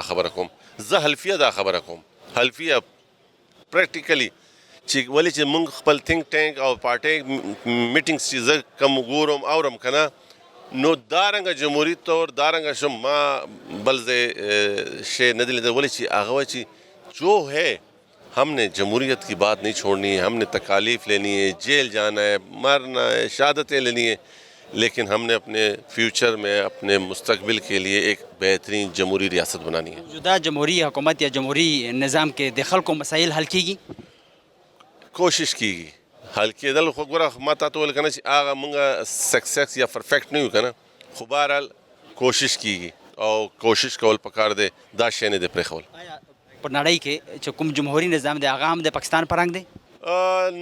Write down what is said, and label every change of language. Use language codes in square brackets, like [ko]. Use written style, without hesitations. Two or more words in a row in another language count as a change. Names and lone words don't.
[ps] خبره کوم زه حلفیه دا خبره کوم حلفیه پریکټیکلی چې ولې چې موږ خپل [en] think tank [ps] او [en] party meetings [ps] چې زه کم ګورم اورم که نه نو دارنګه جمهوری طور دارنګه شم ما بل ځای شی نه دی لیدلی ولې چې هغه وایي چې [ur] جو ہے ہم نے جمہوریت کی بات نہیں چھوڑنی ہے ہم نے تکالیف لینی ہے جیل جانا ہے مرنا ہے شہادتیں لینی ہے لیکن ہم نے اپنے فیوچر میں اپنے مستقبل کے لیے ایک بہترین جمہوری ریاست بنانی ہے [ps] موجودہ جمہوری حکومت یا جمہوری نظام کے د خلکو مسایل حل کیږي کوشش کیږي حل کېدل خو ګوره ما تا ته ویل که نه چې هغه مونږ سکسیس یا پرفیکټ نه یو که نه خو بهرحال کوشش کیږي او کوشش کول پکار دی دا شی نه دی پرېښول په نړۍ کې چې کوم جمهوری نظام دی هغه هم د پاکستان په رنګ دی